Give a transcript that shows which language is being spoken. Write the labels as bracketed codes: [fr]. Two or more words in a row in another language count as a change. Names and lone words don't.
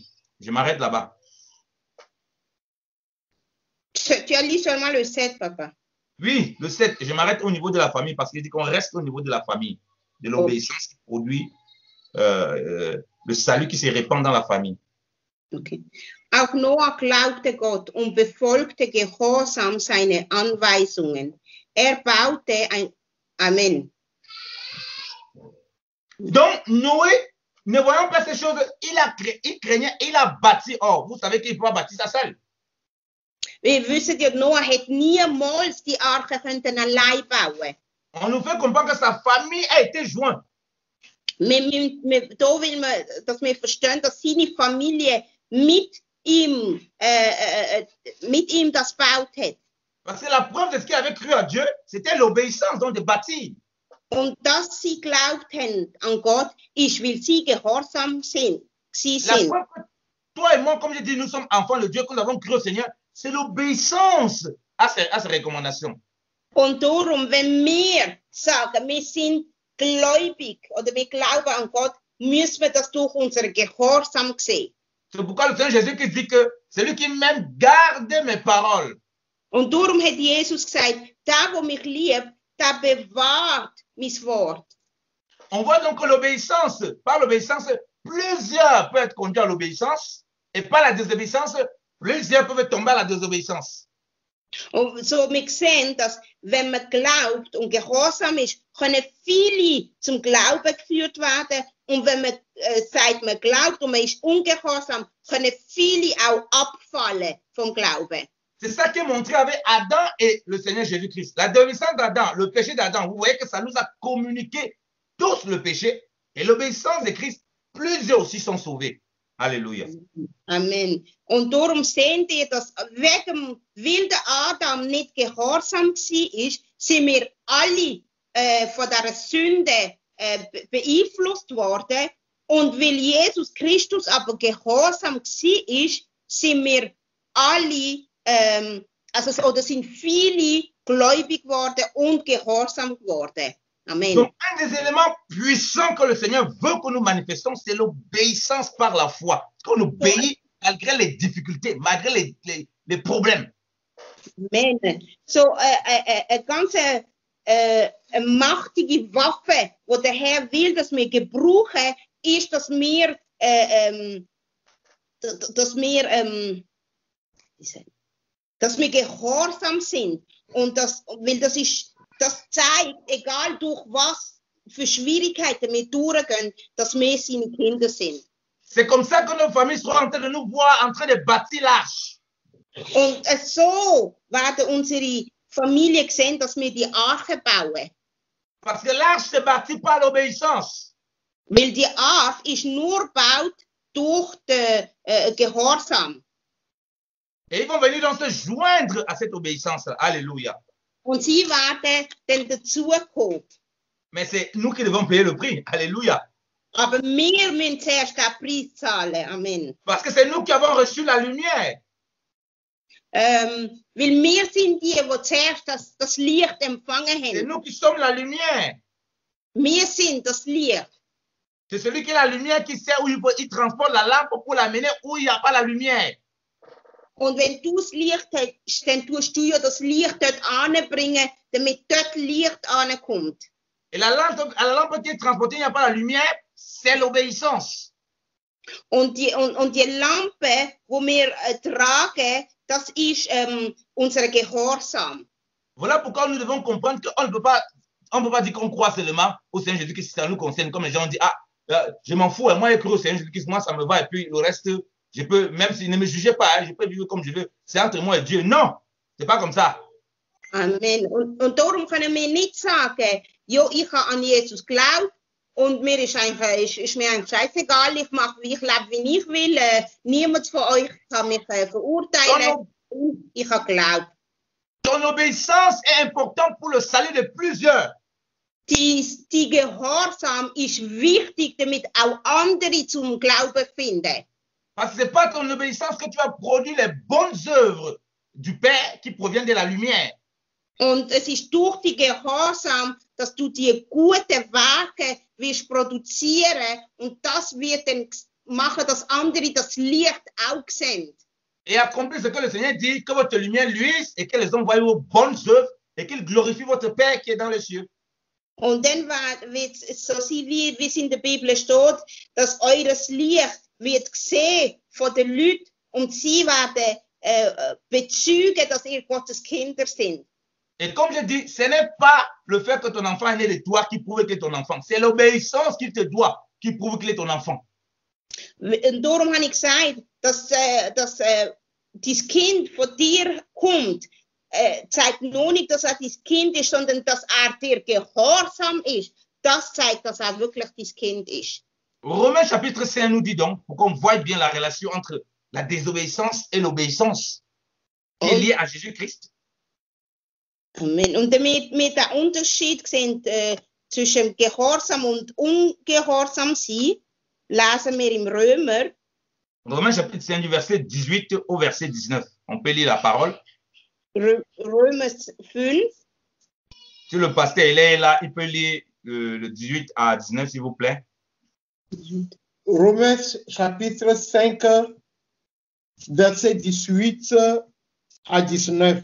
[fr] Je m'arrête là-bas. Tu as lu seulement le 7, papa. Oui, le 7, je m'arrête au niveau de la famille parce qu'il dit qu'on reste au niveau de la famille, de l'obéissance qui produit le salut qui se répand dans la famille. Okay. [de] Auch Noah glaubte Gott und befolgte gehorsam seine Anweisungen. Er baute ein... Amen. [fr] Donc, Noé, ne voyant pas ces choses, il craignait, il a bâti. Oh, vous savez qu'il ne peut pas bâtir ça seul. [de] Wir wissen ja, Noah hat niemals die Arche allein bauen. [fr] On nous fait comprendre que sa famille a été jointe. [de] Da will man, dass wir verstehen, dass seine Familie mit ihm das gebaut hat. [fr] Parce que la preuve de ce qu'il avait cru à Dieu, c'était l'obéissance, donc de bâtir. [de] Und dass sie glaubt haben an Gott, ist, weil sie gehorsam sind. [fr] La preuve que toi et moi, comme je dis, nous sommes enfants de Dieu, que nous avons cru au Seigneur, c'est l'obéissance à ses recommandations. [de] Und darum, wenn wir sagen, wir sind gläubig oder wir glauben an Gott, müssen wir das durch unseren Gehorsam sehen. [fr] C'est pourquoi le Seigneur Jésus qui dit que celui qui m'aime garde mes paroles. [de] Und darum hat Jesus gesagt, der, der mich liebt, der bewahrt mein Wort. [fr] On voit donc que l'obéissance, par l'obéissance, plusieurs peuvent être conduits à l'obéissance, et par la désobéissance, plusieurs peuvent tomber à la désobéissance. [de] Und so wir sehen, dass wenn man glaubt und gehorsam ist, können viele zum Glauben geführt werden. Und wenn man sagt, man glaubt und man ist ungehorsam, können viele auch abfallen vom Glauben. [fr] C'est ça qui est montré avec Adam et le Seigneur Jésus-Christ. La désobéissance d'Adam, le péché d'Adam, vous voyez que ça nous a communiqué tous le péché. Et l'obéissance de Christ, plusieurs aussi sont sauvés. Alléluia. Amen. [de] Und darum sehen wir, dass wegen, weil der Adam nicht gehorsam war, sind wir alle von der Sünde beeinflusst worden. Und weil Jesus Christus aber gehorsam war, sind wir alle, oder sind viele gläubig geworden und gehorsam geworden. Amen. [fr] Donc, un des éléments puissants que le Seigneur veut que nous manifestons, c'est l'obéissance par la foi. Qu'on obéit malgré les difficultés, malgré les problèmes. Amen. [de] So, eine ganz machtige Waffe, die der Herr will, dass wir gebrauchen, ist, dass wir gehorsam sind. Und weil das zeigt, egal durch was für Schwierigkeiten wir durchgehen, dass wir seine Kinder sind. [fr] C'est comme ça que nos familles seront en train de nous voir en train de bâtir l'arche. [de] Und so werden unsere Familien sehen, dass wir die Arche bauen. [fr] Parce que l'arche se bâtit par l'obéissance. [de] Weil die Arche ist nur gebaut durch den Gehorsam. [fr] Et ils vont venir donc se joindre à cette obéissance. Alléluia. [de] Und sie werden dann dazukommen. [fr] Mais c'est nous qui devons payer le prix. Alléluia. [de] Aber wir müssen zuerst den Preis zahlen. Amen. [fr] Parce que c'est nous qui avons reçu la lumière. [de] Weil wir sind die zuerst das Licht empfangen [fr] C'est [de] haben. [fr] nous qui sommes la lumière. [de] Wir sind das Licht. [fr] C'est celui qui est la lumière qui sait où il transporte la lampe pour l'amener où il n'y a pas la lumière. [de] Und wenn du das Licht hast, dann tust du ja das Licht dort anbringen, damit dort Licht ankommt. [fr] Et la lampe qui est transportée, il n'y a pas la lumière, c'est l'obéissance. [de] Und die Lampe, die wir tragen, das ist unser Gehorsam. [fr] Voilà pourquoi nous devons comprendre qu'on ne peut pas dire qu'on croit seulement au Seigneur Jésus-Christ, ça nous concerne. Comme les gens disent, je m'en fous, moi, je crois au Seigneur Jésus-Christ, moi, ça me va, et puis le reste, je peux, même s'il ne me jugez pas, je peux vivre comme je veux. C'est entre moi et Dieu. Non, c'est pas comme ça. Amen. [de] Und darum können wir nicht sagen, ja, ich habe an Jesus geglaubt und mir ist mir eigentlich scheißegal, ich mache, ich lebe, wie ich will. Niemand von euch kann mich verurteilen. Ich habe geglaubt. [fr] Ton obéissance est importante pour le salut de plusieurs. [de] Die Gehorsam ist wichtig, damit auch andere zum Glauben finden. [fr] Parce que ce n'est pas ton obéissance que tu vas produire les bonnes œuvres du Père qui proviennent de la lumière. [de] Und es ist durch die Gehorsam, dass du die guten Werke wirst produzieren und das wird dann machen, dass andere das Licht auch sehen. [fr] Et accomplir ce que le Seigneur dit, que votre lumière luise et que les hommes voient vos bonnes œuvres et qu'ils glorifient votre Père qui est dans les cieux. [de] Und dann wird es so sein, wie es in der Bibel steht, dass eures Licht wird gesehen von den Leuten und sie werden bezeugen, dass ihr Gottes Kinder sind. [fr] Et comme je dis, ce n'est pas le fait que ton enfant est né de toi qui prouve qu'il est ton enfant. C'est l'obéissance qu'il te doit qui prouve qu'il est ton enfant. [de] Und darum habe ich gesagt, dass dein Kind von dir kommt, zeigt noch nicht, dass dein Kind ist, sondern dass dir gehorsam ist. Das zeigt, dass wirklich dein Kind ist. [fr] Romains chapitre 5 nous dit donc, pour qu'on voie bien la relation entre la désobéissance et l'obéissance, qui est liée à Jésus-Christ. Amen. [de] Und damit wir den Unterschied sehen zwischen Gehorsam und Ungehorsam sein, lesen wir im Römer. [fr] Romains chapitre 5 du verset 18 au verset 19. On peut lire la parole. [de] Römer 5. [fr] Si le pasteur est là, il peut lire le 18 à 19, s'il vous plaît. Romains chapitre 5, verset 18 à 19.